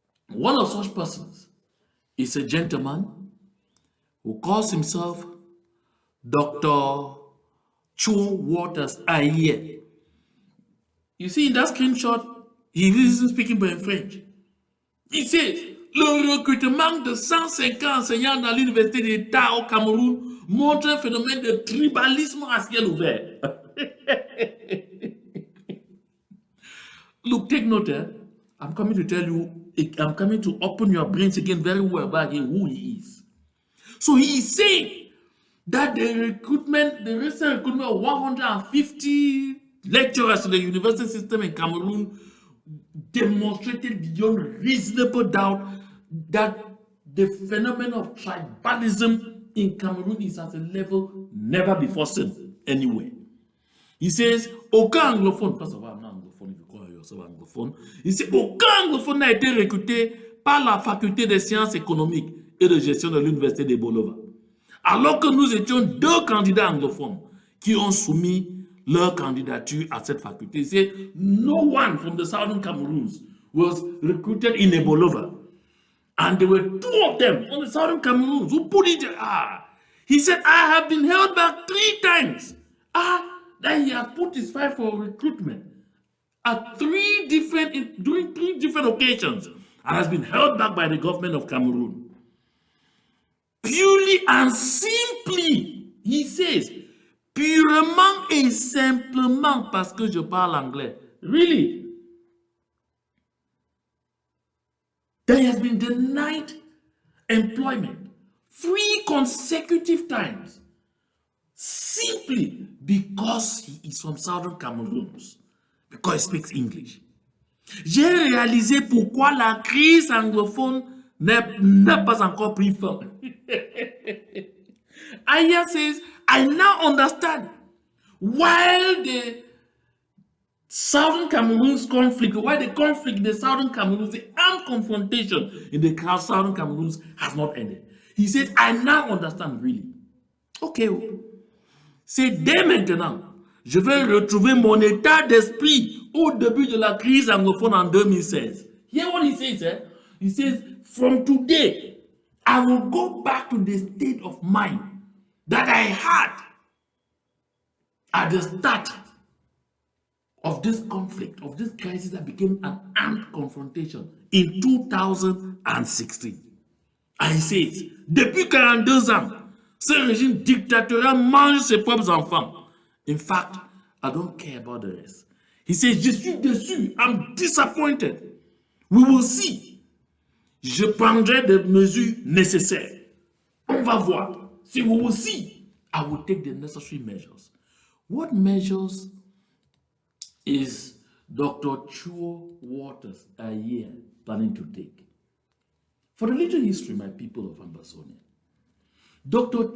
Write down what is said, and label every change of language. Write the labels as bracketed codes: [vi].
[en] One of such persons is a gentleman who calls himself Dr. Cho Waters Ayeah. You see in that screenshot, he isn't speaking in French. [fr] Il sait, le recrutement de 150 enseignants dans l'université d'État au Cameroun montre un phénomène de tribalisme à ciel ouvert. [en] Look, take note. I'm coming to tell you, I'm coming to open your brains again very well about who he is. So he is saying that the recent recruitment of 150 lecturers in the university system in Cameroon demonstrated beyond reasonable doubt that the phenomenon of tribalism in Cameroon is at a level never before seen anywhere. He says, [fr] aucun anglophone, [en] first of all, I'm not anglophone, if you call yourself anglophone, [fr] il dit, aucun anglophone n'a été recruté par la faculté des sciences économiques et de gestion de l'université de Bolova. Alors que nous étions deux candidats anglophones qui ont soumis leur candidature à cette faculté. [en] He said, no one from the southern Cameroons was recruited in Bolova. And there were two of them on the southern Cameroons who put it. He said, I have been held back 3 times. Then he has put his file for recruitment at during 3 different occasions and has been held back by the government of Cameroon. Purely and simply, he says, [fr] purement et simplement parce que je parle anglais. [en] Really? That he has been denied employment 3 consecutive times simply because he is from Southern Cameroons, because he speaks English. [fr] J'ai réalisé pourquoi la crise anglophone n'a pas encore pris fin. [en] Ayeah says, I now understand why the Southern Cameroons conflict, the Southern Cameroons, the armed confrontation in the Southern Cameroons has not ended. He said, I now understand really. Ok. [fr] C'est dès maintenant, je vais retrouver mon état d'esprit au début de la crise anglophone en 2016. [en] Hear what he says, eh? He says, from today, I will go back to the state of mind that I had at the start of this conflict, of this crisis that became an armed confrontation in 2016. And he says, [fr] depuis 42 ans, ce régime dictatorial mange ses propres enfants. [en] In fact, I don't care about the rest. He says, [fr] je suis déçu, [en] I'm disappointed. We will see. [fr] Je prendrai des mesures nécessaires. On va voir. [en] See, we will see. I will take the necessary measures. What measures is Dr. Cho Waters Ayeah planning to take? For the little history, my people of Ambazonia, Dr.